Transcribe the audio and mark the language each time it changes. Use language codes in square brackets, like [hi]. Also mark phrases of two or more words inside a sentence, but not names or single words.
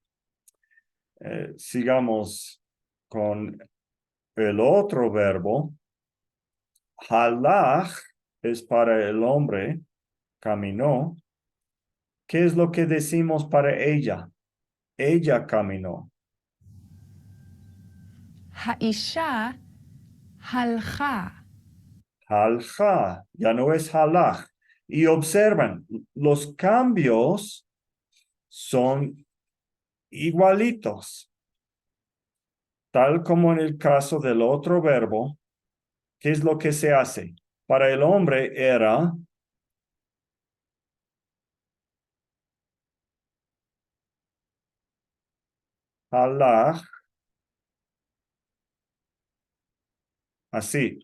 [es] Sigamos con el otro verbo. Halach es para el hombre, caminó. ¿Qué es lo que decimos para ella? Ella caminó. [he] האישה הלכה. [es] Halja, ya no es halach. Y observen, los cambios son igualitos. Tal como en el caso del otro verbo, ¿qué es lo que se hace? Para el hombre era halach, así.